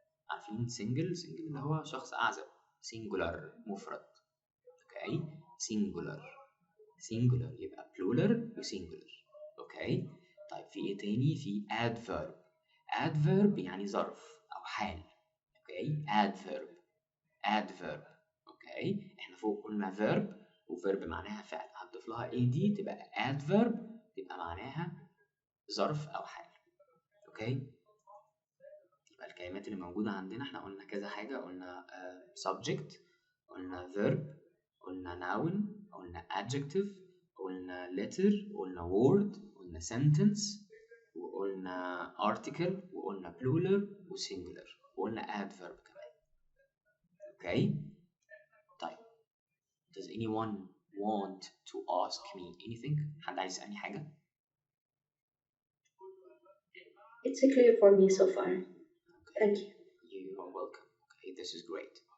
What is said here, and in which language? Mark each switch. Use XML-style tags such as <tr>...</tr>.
<ar>عارفين single اللي هو شخص اعزب. singular مفرد. اوكي singular يبقى plural وsingular. اوكي طيب في ايه تاني؟ في adverb يعني ظرف او حال. اوكي adverb. اوكي احنا فوق قلنا verb وverb معناها فعل، هنضيف لها ed تبقى adverb تبقى معناها ظرف او حال. اوكي يبقى الكلمات اللي موجودة عندنا احنا قلنا كذا حاجة. قلنا subject، قلنا verb، قلنا noun، قلنا adjective، قلنا letter، قلنا word، قلنا sentence، وقلنا article، وقلنا plural وsingular، وقلنا adverb كمان. اوكي طيب</ar> <en>does anyone want to ask me anything؟</en> <ar>حد عايز يسألني حاجة؟</ar> <en>It's clear for me so far. Thank you. You are welcome. Okay, this is great.</en>